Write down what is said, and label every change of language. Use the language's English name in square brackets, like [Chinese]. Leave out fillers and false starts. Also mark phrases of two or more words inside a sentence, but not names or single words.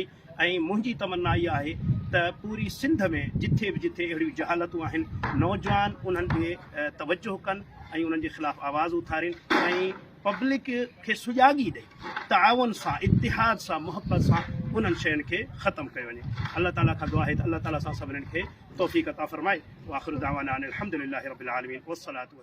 [Sindhi] ऐं मुंहिंजी तमन्ना इहा आहे त पूरी सिंध में जिथे बि जिथे अहिड़ियूं जहालतूं आहिनि, नौजवान उन्हनि ॾे तवजो कनि ऐं उन्हनि जे ख़िलाफ़ु आवाज़ उथारिनि ऐं पब्लिक खे सुजागी ॾे, ताउन सां, इतिहाद सां, मुहबत सां उन्हनि शयुनि खे ख़तमु कयो वञे। अल्लाह ताला खां दुआ आहे त अल्लाह ताला सां सभिनीनि खे तौफ़ीक़ अता फ़रमाए। [Arabic] وآخر دعوانا أن الحمد لله رب العالمين والصلاة